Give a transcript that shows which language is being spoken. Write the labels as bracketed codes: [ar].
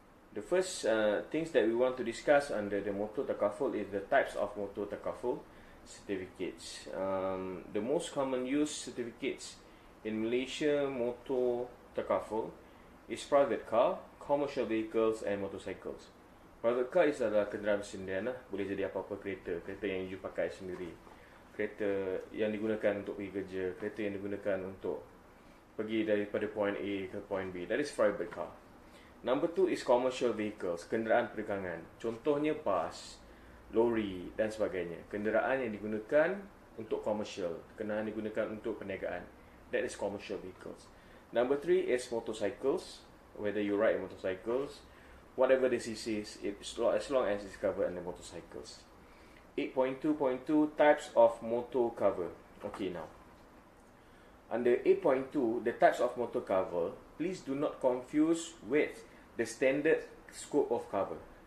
[en] The first things that we want to discuss under the Motor Takaful is the types of Motor Takaful certificates. The most common used certificates in Malaysia Motor Takaful is private car, commercial vehicles, and motorcycles. Private car is [ms] adalah kenderaan sendirian lah. Boleh jadi apa-apa kereta yang you pakai sendiri, kereta yang digunakan untuk pergi kerja, kereta yang digunakan untuk pergi daripada point A ke point B. [en] That is private car. Number 2 is commercial vehicles, [ms] kenderaan perdagangan. Contohnya bas, lori dan sebagainya. Kenderaan yang digunakan untuk commercial, kenderaan digunakan untuk perniagaan. [en] That is commercial vehicles. Number 3 is motorcycles. Whether you ride motorcycles, whatever the CC is, as long as it's covered under motorcycles. 8.2.2 types of motor cover. Okay, now under 8.2, the types of motor cover, please do not confuse with the standard scope of cover.